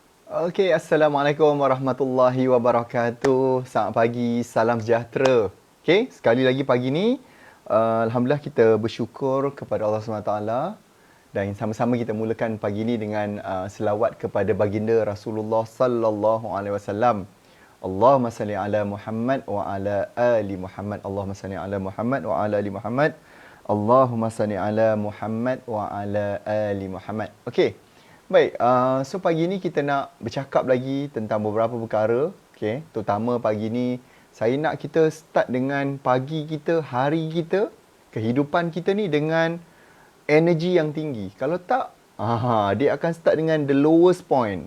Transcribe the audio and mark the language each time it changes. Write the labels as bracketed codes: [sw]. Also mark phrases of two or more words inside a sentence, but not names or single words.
[ar] Okey, السلام عليكم ورحمة الله وبركاته. [ms] Selamat pagi, salam sejahtera. Okey, sekali lagi pagi ni, Alhamdulillah kita bersyukur kepada Allah SWT dan sama-sama kita mulakan pagi ni dengan selawat kepada baginda Rasulullah [ar] صلى الله عليه وسلم. اللهم صل على محمد وعلى آل محمد. اللهم صل على محمد وعلى آل محمد. اللهم صل على محمد وعلى آل محمد. [en] Okey. [ms] Baik, so pagi ni kita nak bercakap lagi tentang beberapa perkara. Okay, terutama pagi ni saya nak kita start dengan pagi kita, hari kita, kehidupan kita ni dengan energi yang tinggi. Kalau tak, dia akan start dengan [en] the lowest point.